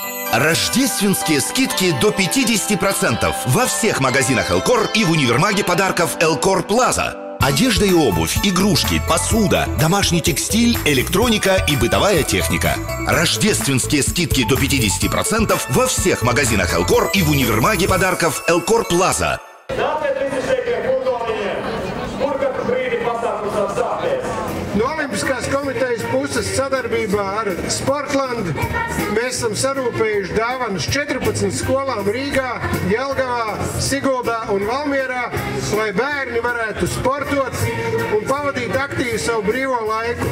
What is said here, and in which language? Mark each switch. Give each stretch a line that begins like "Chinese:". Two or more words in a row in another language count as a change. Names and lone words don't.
Russian: Рождественские скидки до 50% во всех магазинах Элкор и в универмаге подарков Элкор Плаза. Одежда и обувь, игрушки, посуда, домашний текстиль, электроника и бытовая техника. Рождественские скидки до 50% во всех магазинах Элкор и в универмаге подарков Элкор Плаза.
Latvian: No Olimpiskās komitejas puses sadarbībā ar Sportland mēs esam sarūpējuši dāvanas 14 skolām Rīgā, Jelgavā, Siguldā un Valmierā, lai bērni varētu sportot un pavadīt aktīvi savu brīvo laiku.